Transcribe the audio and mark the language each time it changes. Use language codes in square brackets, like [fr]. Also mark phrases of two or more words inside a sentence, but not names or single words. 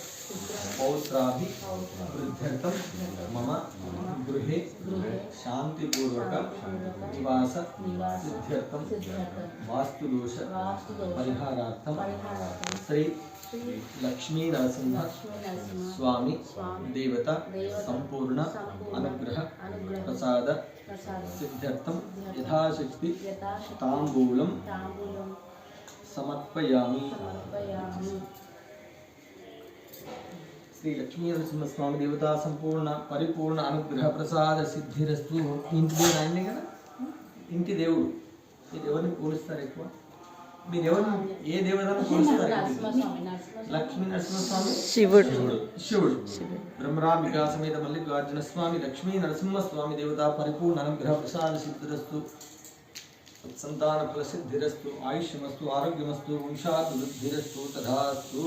[sa] पौत्राभिवृद्ध्यर्थं मम गृहे शांतिपूर्वक निवास सिद्ध्यर्थं वास्तुदोष परिहारार्थं श्री लक्ष्मी नरसिंह स्वामी देवता संपूर्ण अनुग्रह प्रसाद सिद्ध्यर्थं यथाशक्ति तांबूलं समर्पयामि। श्री लक्ष्मी नरसिंह स्वामी देवता संपूर्ण परिपूर्ण अनुग्रह प्रसाद सिद्धिरस्तु। [te] इंటి దేవుడు ఆయనే కదా, ఇంటి దేవుడు. ఈ దేవుడిని పూజిస్తారు ఎక్కువ. మీరు ఎవరు ఏ దేవుడిని పూజిస్తారు? లక్ష్మీ నరసింహస్వామి, శివుడు. [sa] బ్రహ్మరాంబికా సమేత మల్లికార్జున స్వామి లక్ష్మీ నరసింహస్వామి దేవతా పరిపూర్ణ అనుగ్రహ ప్రసాద సిద్ధిరస్తు, సంతాన ఫల సిద్ధిరస్తు, ఆయుష్యమస్తు, ఆరోగ్యమస్తు, వంశాభివృద్ధిరస్తు తథాస్తు.